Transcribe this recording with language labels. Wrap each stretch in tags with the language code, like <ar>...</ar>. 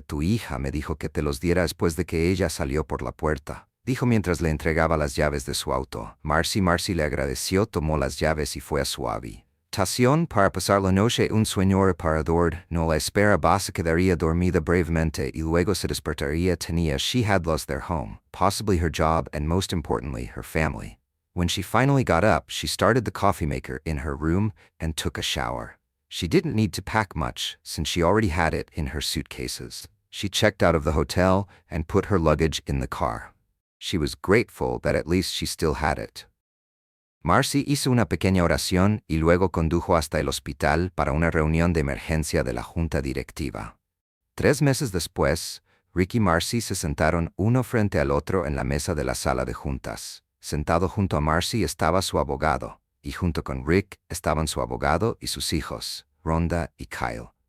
<es>Tu hija me dijo que te los diera después de que ella salió por la puerta, dijo mientras le entregaba las llaves de su auto. Marcy le agradeció, tomó las llaves y fue a su habitación para pasar la noche. Un sueño reparador no la espera. Se quedaría dormida brevemente y luego se despertaría.</es> <en>She had lost their home, possibly her job, and most importantly, her family. When she finally got up, she started the coffee maker in her room and took a shower. She didn't need to pack much, since she already had it in her suitcases. She checked out of the hotel and put her luggage in the car. She was grateful that at least she still had it.</en> <es>Marcy hizo una pequeña oración y luego condujo hasta el hospital para una reunión de emergencia de la junta directiva. 3 meses después, Rick y Marcy se sentaron uno frente al otro en la mesa de la sala de juntas. Sentado junto a Marcy estaba su abogado, y junto con Rick estaban su abogado y sus hijos, Rhonda y Kyle.</es>